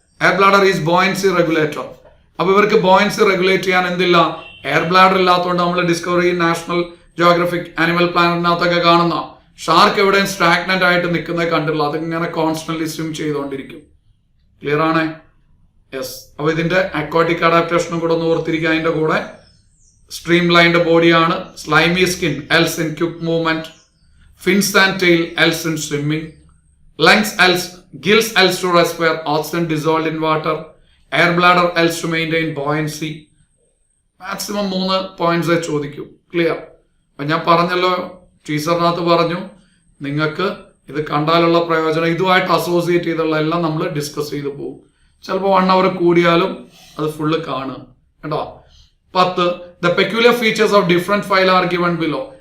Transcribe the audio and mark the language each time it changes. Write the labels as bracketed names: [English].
[English] Air bladder is buoyancy regulator. [Malayalam] അപ്പൊ ഇവർക്ക് buoyancy regulate ചെയ്യാൻ എന്തില്ല? എയർ ബ്ലാഡർ ഇല്ലാത്തതുകൊണ്ട് നമ്മൾ ഡിസ്കവറി നാഷണൽ ജിയോഗ്രഫിക് ആനിമൽ പ്ലാനറ്റിനകത്തൊക്കെ കാണുന്ന ഷാർക്ക് എവിടെയും സ്റ്റാഗ്നന്റ് ആയിട്ട് നിൽക്കുന്നത് കണ്ടില്ല, അതിങ്ങനെ കോൺസ്റ്റന്റ്ലി സ്വിം ചെയ്തുകൊണ്ടിരിക്കും. ക്ലിയർ ആണ്? യെസ്. അപ്പൊ ഇതിന്റെ അക്വാട്ടിക് അഡാപ്റ്റേഷനും കൂടെ ഒന്ന് ഓർത്തിരിക്കുക. അതിന്റെ കൂടെ [English] Streamlined ബോഡിയാണ്, slimy skin else in quick movement, fins and tail else in swimming, lungs else, gills else to respire, oxygen dissolved in water, air bladder else to maintain buoyancy. [Malayalam] Maximum 3 points ചോദിക്കൂ. Clear? അപ്പൊ ഞാൻ പറഞ്ഞല്ലോ, ടീച്ചറിനകത്ത് പറഞ്ഞു, നിങ്ങൾക്ക് ഇത് കണ്ടാലുള്ള പ്രയോജനം ഇതുമായിട്ട് associate ചെയ്തുള്ള എല്ലാം നമ്മൾ ഡിസ്കസ് ചെയ്ത് പോകും. ചിലപ്പോൾ 1 hour കൂടിയാലും അത് ഫുള്ള് കാണുക കേട്ടോ. 10. [English] The peculiar features of different phyla are given below.